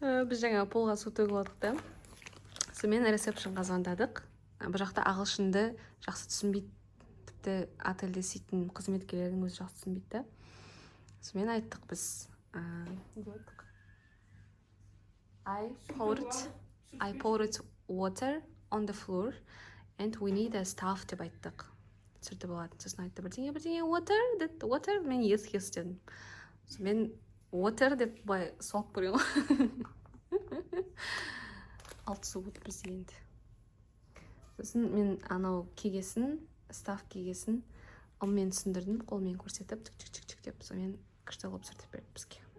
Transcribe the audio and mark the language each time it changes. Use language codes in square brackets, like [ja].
[kk] Біз жаңа полға су төгіп алдық та. Сонымен ресепшнға звондадық. Бұл жақта ағылшынды жақсы түсінбейді. Тіпті отельде істейтін қызметкерлердің өзі жақсы түсінбейді. Сонымен айттық біз. [en] I poured water on the floor and we need a staff [kk] деп айттық. Түсірді болады. Сосын айтты бірдеңе water мен yes дедім. Сонымен water деп былай соғып көрген ғой. Алты су болды бізде енді. Сосын мен анау кегесін, стаф кегесін қолмен түсіндірдім, қолмен көрсетіп, чик-чик-чик деп, сонымен күшті қылып сүртіп берді бізге.